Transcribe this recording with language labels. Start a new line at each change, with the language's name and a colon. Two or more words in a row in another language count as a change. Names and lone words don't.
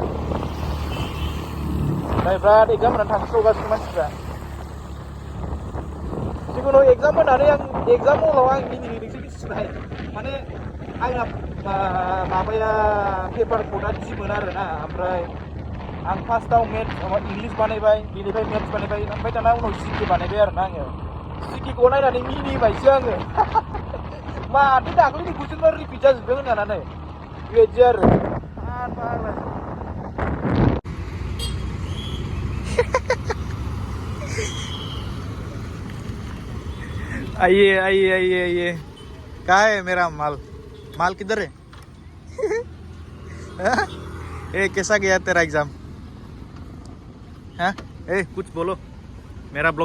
Bodo: नै बिराद एग्जाम होनानै थांस्रावगासिनो मानसिफ्रा जिखुनु एग्जाम होनानै आं एग्जाम हलाव आं मिनिहैदोंसो मिथिबाय माने आंना माबाया पेपार कर्डआ दिमोन आरोना ओमफ्राय आं फार्स्टआव मेथ्स इंलिश बानायबाय बेनिफ्राय मेथ्स बानायबाय ओमफ्राय दाना उनाव जिके बानायबाय आरोना आङो जिकेखौ नायनानै मिनिबायसो आङो माथो दाख्लैनि कुइसनफ्रा रिपिट जाजोबदों होननानै बेबायदि आरो
Hindi: आइए कहाँ है मेरा माल किधर है ए कैसा गया तेरा एग्जाम हाँ ए कुछ बोलो मेरा ब्लॉग